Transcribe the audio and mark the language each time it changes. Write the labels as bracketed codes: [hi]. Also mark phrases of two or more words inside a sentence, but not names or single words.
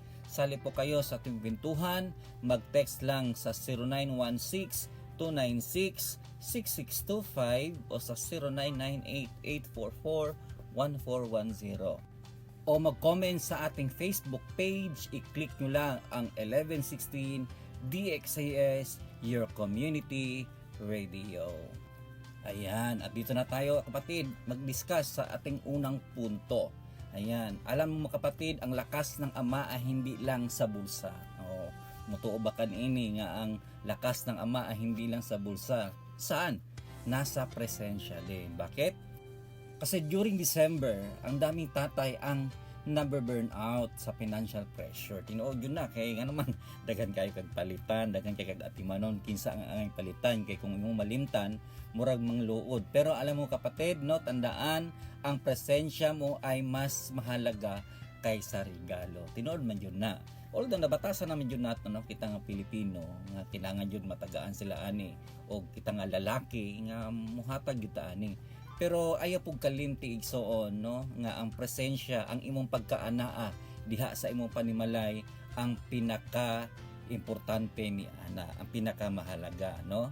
[tl] Sali po kayo sa ating kwentuhan, mag-text lang sa 0916-296-6625 o sa 0998-844-1410. O mag-comment sa ating Facebook page, i-click nyo lang ang 1116 DXAS, [en] your community radio. [tl] Ayan, at dito na tayo kapatid, mag-discuss sa ating unang punto. Ayan, alam mo kapatid, ang lakas ng Ama ay hindi lang sa bulsa. [ceb] Mutuo ba kanini nga [tl] ang lakas ng Ama ay hindi lang sa bulsa? Saan? Nasa presensya din. Bakit? Kasi during December, ang daming tatay ang nabe-burn out sa [en] financial pressure. [ceb] Tinuod yun na, kaya nga naman, daghan kayo kagpalitan, daghan kayo kagatimanon, kinsa ang angay palitan, kay kung imong malimtan, murag mangluod. [tl] Pero alam mo kapatid, no, tandaan, ang presensya mo ay mas mahalaga kaysa regalo. [ceb] Tinuod man yun na. Although nabatasan naman yun nato, no, kita nga Pilipino nga kailangan yun matagaan sila ani, o kita nga lalaki nga muhatag yun ta ani. Pero ayaw pug kalimti igsoon, no, nga ang presensya, ang imong pagkaanaa diha sa imong panimalay ang pinaka importante ni ana, ang pinakamahalaga, no.